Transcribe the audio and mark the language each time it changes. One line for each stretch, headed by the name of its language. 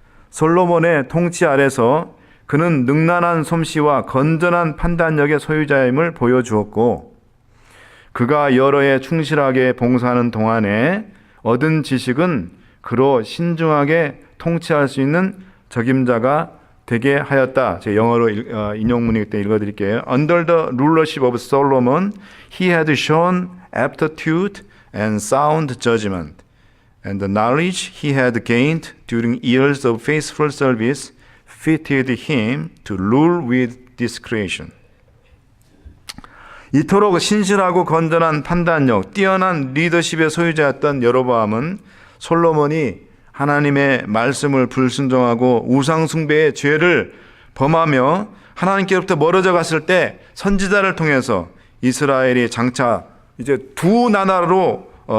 Korean: 솔로몬의 통치 아래서 그는 능란한 솜씨와 건전한 판단력의 소유자임을 보여주었고, 그가 여러 해 충실하게 봉사하는 동안에 얻은 지식은 그로 신중하게 통치할 수 있는 적임자가 되게 하였다. 제 영어로 인용문이기 때문에 읽어드릴게요.
English: Under the rulership of Solomon, he had shown aptitude and sound judgment, and the knowledge he had gained during years of faithful service fitted him to rule with discretion.
Korean: 이토록 신실하고 건전한 판단력, 뛰어난 리더십의 소유자였던 여로보암은 솔로몬이 하나님의 말씀을 불순종하고 우상 숭배의 죄를 범하며 하나님께로부터 멀어져 갔을 때 선지자를 통해서 이스라엘이 장차 이제 두 나라로